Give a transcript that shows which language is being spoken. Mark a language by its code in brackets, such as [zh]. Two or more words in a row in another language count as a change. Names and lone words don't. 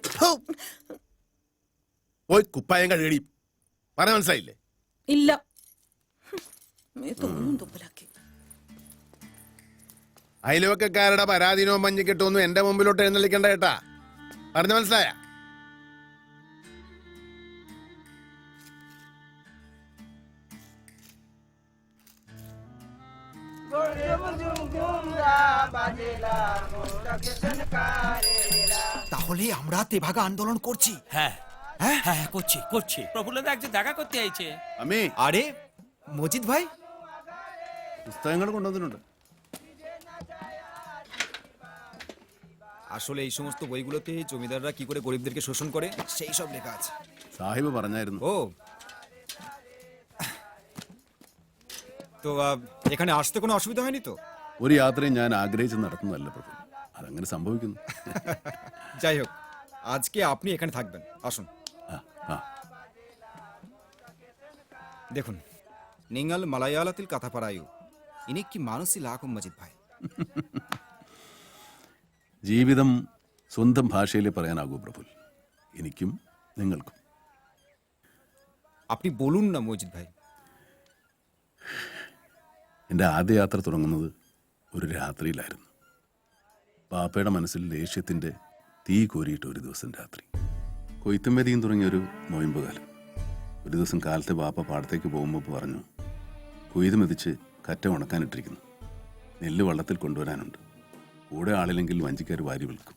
[ml] പോയി കുപ്പായം കഴിയടി. പറഞ്ഞ മനസ്സിലായില്ലേ? ഇല്ല. തുപ്പലാക്കി. അയൽവക്കക്കാരുടെ പരാധീനവും മഞ്ഞിക്കെട്ടൊന്നും എന്റെ മുമ്പിലോട്ട് എഴുന്നള്ളിക്കണ്ട കേട്ടാ. പറഞ്ഞ മനസ്സിലായ? [bn] তাহলে আমরা তেভাগা আন্দোলন করছি? হ্যাঁ হ্যাঁ হ্যাঁ করছি করছি। প্রফুল্লদা একজন দেখা করতে আইছে। আমি আরে মজিদ ভাই, [ml] പുസ്തകങ്ങൾ കൊണ്ടുവന്നിട്ടുണ്ട്. [bn] আসলে এই সমস্ত বইগুলোতে জমিদাররা কি করে গরিবদেরকে শোষণ করে সেই সব লেখা আছে। [ml] സാഹിബ് പറഞ്ഞായിരുന്നു. [bn] ও তো এখানে আসতে কোনো অসুবিধা হয়নি তো? [ml] ഒരു യാത്രയും ഞാൻ ആഗ്രഹിച്ച് നടത്തുന്നതല്ല പ്രഭു, അതങ്ങനെ സംഭവിക്കുന്നു. [bn] যাই হোক, আজকে আপনি এখানে থাকবেন। আসুন। দেখুন, [ml] നിങ്ങൾ മലയാളത്തിൽ കഥ പറയൂ. എനിക്ക് മനസ്സിലാക്കും മജിദ് ഭായ്. ജീവിതം സ്വന്തം ഭാഷയിൽ പറയാനാകൂ പ്രഭു, എനിക്കും നിങ്ങൾക്കും. [bn] আপনি বলুন না মজিদ ভাই. [ml] എൻ്റെ ആദ്യ യാത്ര തുടങ്ങുന്നത് ഒരു രാത്രിയിലായിരുന്നു. പാപ്പയുടെ മനസ്സിൽ ദേഷ്യത്തിൻ്റെ തീ കോരിയിട്ട് ഒരു ദിവസം രാത്രി കൊയ്ത്തും മെതിയും തുടങ്ങിയൊരു നോയമ്പ് കാലം. ഒരു ദിവസം കാലത്തെ പാപ്പ പാടത്തേക്ക് പോകുമ്പോൾ പറഞ്ഞു, കൊയ്ത് മെതിച്ച് കറ്റ ഉണക്കാനിട്ടിരിക്കുന്നു, നെല്ല് വള്ളത്തിൽ കൊണ്ടുവരാനുണ്ട്, കൂടെ ആളില്ലെങ്കിൽ വഞ്ചിക്കാർ വാരി വിൽക്കും.